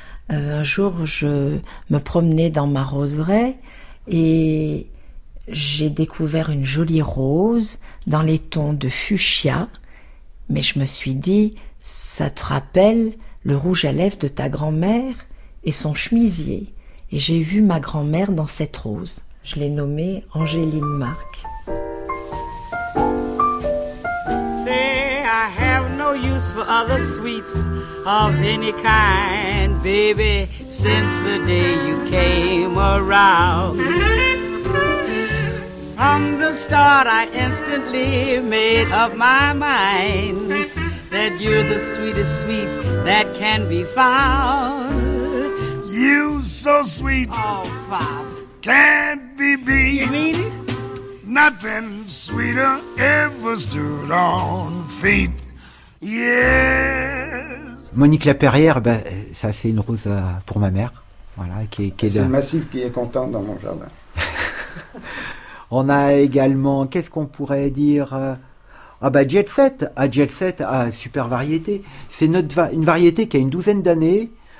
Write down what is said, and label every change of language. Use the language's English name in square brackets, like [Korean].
[French] Un jour, je me promenais dans ma roseraie et j'ai découvert une jolie rose dans les tons de fuchsia. Mais je me suis dit, ça te rappelle le rouge à lèvres de ta grand-mère et son chemisier. Et j'ai vu ma grand-mère dans cette rose. Je l'ai nommée Angéline Marc. [English] Say, I have no use for other sweets of any kind, baby, since the day you came around. From the start, I instantly made up my mind that you're the sweetest sweet that can be found. You so sweet. Oh, Pops. Can't be beat. You mean it? Nothing sweeter ever stood on feet. Yes. [French] Monique Laperrière, ben, ça c'est une rose pour ma mère. Voilà, qui est c'est de... massif qui est content dans mon jardin. On a également, qu'est-ce qu'on pourrait dire? Ah ben Jet Set. Ah, Jet Set, ah, super variété. C'est une variété qui a une douzaine d'années.